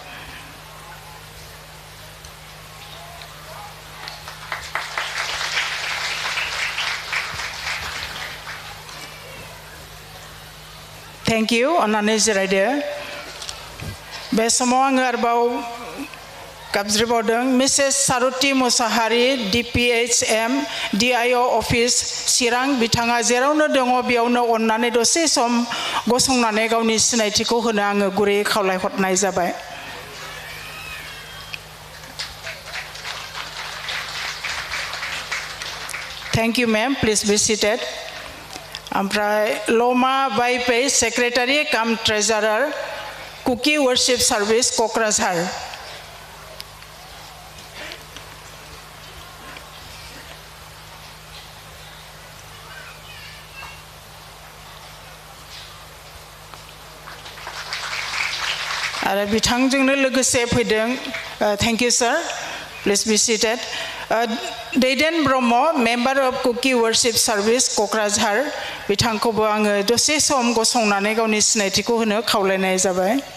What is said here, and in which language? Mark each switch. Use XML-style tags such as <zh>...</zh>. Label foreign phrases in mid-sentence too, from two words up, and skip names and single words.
<en>Thank you</en> <brx>अन्नानै जिरायदो बे समाव आङो आरोबाव गाबज्रिबावदों मिसेस सारुति मुसाहारि DPHM DIO अफिस चिरां बिथाङा जेरावनो दङ बेयावनो अन्नानै दसे सम गसंनानै गावनि सिनायथिखौ होनो आङो गुरैयै खावलायहरनाय जाबाय</brx> <en>Thank you ma'am please be seated ओमफ्राय लमा बाइपे secretary cum treasurer कुकी वर्शिप सार्भिस क'क्राझार</en> <brx>आरो बिथांजोंनो लोगोसे फैदों</brx> <en>thank you sir please be seated</en> <brx>दैदेन ब्रह्म</brx> <en>member of</en> <brx>कुकी वर्शिप सार्भिस क'क्राझार बिथांखौबो आङो दसे सम गसंनानै गावनि सिनायथिखौ होनो खावलायनाय जाबाय</brx>